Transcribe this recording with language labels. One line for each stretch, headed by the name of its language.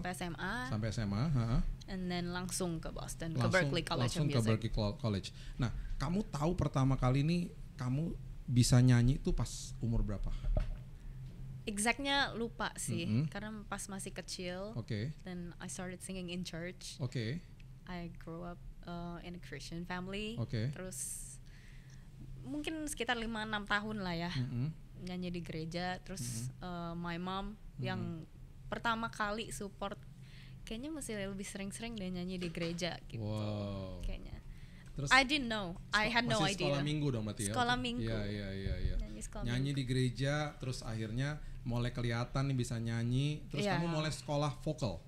Indonesian: Sampai SMA.
English: And then
Indonesian: langsung ke Boston, ke Berklee College of Music. Ke Berklee College. Nah, kamu tahu pertama kali nih kamu bisa nyanyi itu pas umur berapa? Exactnya lupa sih, karena pas masih kecil.
English: Then I started singing in church. I grew up in a Christian family.
Indonesian: Terus mungkin sekitar 5-6 tahun lah ya, nyanyi di gereja. Terus
English: my mom
Indonesian: yang pertama kali support, kayaknya mesti lebih sering-sering deh nyanyi di gereja gitu. Kayaknya. Terus
English: I didn't know, I had no idea.
Indonesian: Sekolah minggu dong berarti ya? Sekolah minggu. Iya. Nyanyi di gereja, terus akhirnya mulai kelihatan nih bisa nyanyi. Terus kamu mulai sekolah vokal.